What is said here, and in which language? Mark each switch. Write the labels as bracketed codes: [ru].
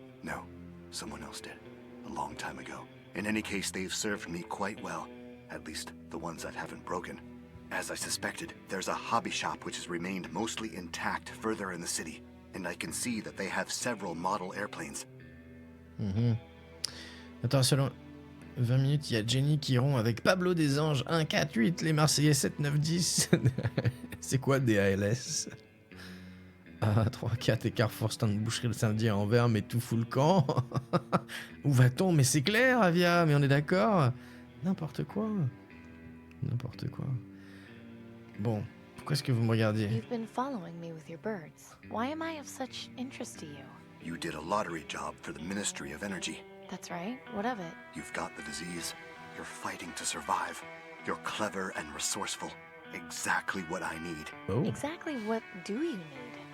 [en] No, someone else did, a long time ago. In any case, they've served me quite well, at least the ones that haven't broken. As I suspected, there's a hobby shop which has remained mostly intact further in the city, and I can see that they have several model airplanes. Mhm. [fr] Attends, selon 20 minutes, il y a Jenny qui rompt avec Pablo des Anges 1, 4, 8, les Marseillais 7, 9, 10. C'est quoi DALS? 1, 3, 4 et Carrefour stand boucherie le samedi à Anvers, mais tout fout le camp. Où va-t-on? Mais c'est clair, Avia, mais on est d'accord. N'importe quoi. N'importe quoi. Bon, pourquoi est-ce que vous me regardiez? [en] You've been following me with your birds. Why am I of such interest to you? You did a lottery job for the Ministry of Energy. That's right. What of it? You've got the disease. You're fighting to survive. You're clever and resourceful. Exactly what I need. Oh. Exactly what do you need?